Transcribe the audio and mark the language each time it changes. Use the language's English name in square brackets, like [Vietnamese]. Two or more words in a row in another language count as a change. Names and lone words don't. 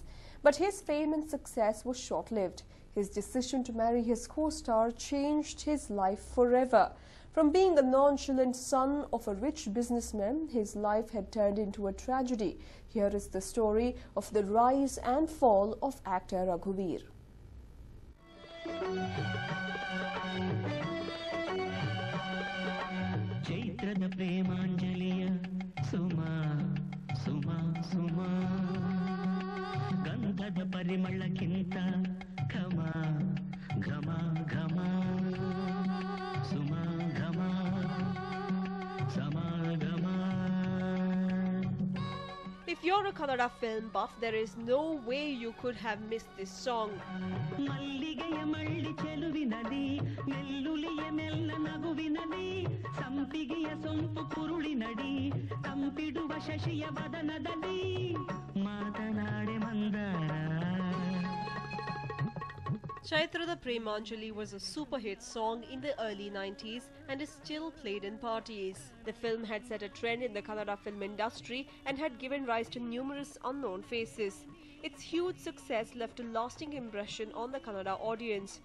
[English] But his fame and success was short-lived. His decision to marry his co-star changed his life forever. From being a nonchalant son of a rich businessman, his life had turned into a tragedy. Here is the story of the rise and fall of actor Raghuveer. [Kannada] ಚೈತ್ರದ ಪ್ರೇಮಾಂಜಲಿಯ ಸುಮ ಸುಮ ಸುಮ ಗಂಧದ ಪರಿಮಳಕ್ಕಿಂತ ಘಮ ಘಮ ಘಮ ಸುಮ ಘಮ ಸಮಾಗಮ. [English] If you're a Kannada film buff, there is no way you could have missed this song. [Kannada] ಮಲ್ಲಿಗೆಯ ಮಳ್ಳಿ ಚೆಲುವಿನದಿ ನೆಲ್ಲುಲಿಯ ಮೆಲ್ಲ ನಗುವಿನದಿ ಸಂಪಿಗೆಯ ಸೊಂಪು ಕುರುಳಿನಡಿ ತಂಪಿಡುವ ಶಶಿಯ ವದನದಲ್ಲಿ ಮಾತನಾಡೆ ಮಂದಾರ. [English] Chaitra the Premanjali was a super hit song in the early 90s and is still played in parties. The film had set a trend in the Kannada film industry and had given rise to numerous unknown faces. Its huge success left a lasting impression on the Kannada audience.